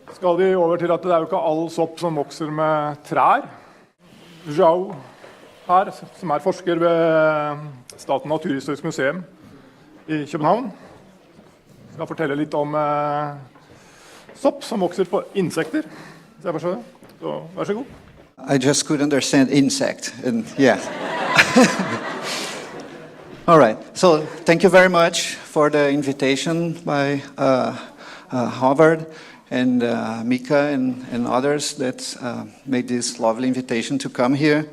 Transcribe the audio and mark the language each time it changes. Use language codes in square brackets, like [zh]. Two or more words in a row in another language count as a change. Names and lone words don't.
[no] skal vi over til at det jo ikke all sopp som vokser med trær. Arau her, som forsker ved Statens naturhistorisk museum i København, skal fortelle litt om sopp som vokser på insekter. Så vær så god. [en] I just could understand insect, and yeah. All right, so thank you very much for the invitation by Harvard and Mika and others that made this lovely invitation to come here.